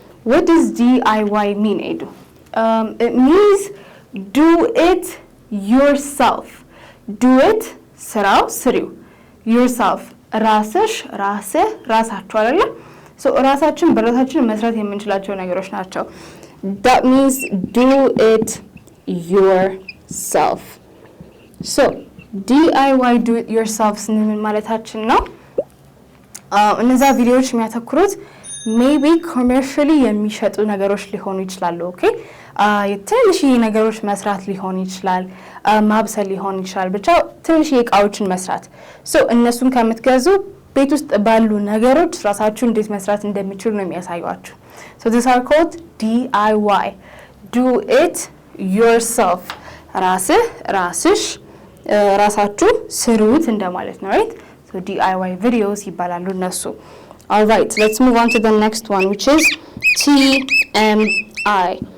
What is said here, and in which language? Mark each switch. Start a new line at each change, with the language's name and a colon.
English: What does DIY mean, Edu? It means do it yourself. Do it
Amharic: ስራው ስሪው
English: yourself
Amharic: ራስሽ ራስህ ራሳችሁ አይደለ?
English: So
Amharic: ራሳችን በራሳችን መስራት የምንችላቸው ነገሮች ናቸው።
English: that means do it yourself. So DIY do it yourself
Amharic: ስንል ማለታችን ነው። እነዛ ቪዲዮዎች የሚያተኩሩት ሜቢ ኮመርሻሊ የሚሸጡ ነገሮች ሊሆኑ ይችላሉ። ኦኬ ትንሽዬ ነገሮች መስራት ሊሆን ይችላል፣ ማብሰል ሊሆን ይችላል፣ ብቻ ትንሽዬ እቃዎችን መስራት። ሶ እነሱን ከምትገዙ ቤት ውስጥ ባሉ ነገሮች ራሳችሁ እንዴት መስራት እንደሚችሉ ነው የሚያሳዩአችሁ።
English: So these are called DIY. Do it yourself.
Amharic: ራስሽ ራሳችሁ ስሩት እንደማለት ነው, right?
English: So DIY videos
Amharic: ይባላሉ እነሱ.
English: All right, let's move on to the next one, which is TMI.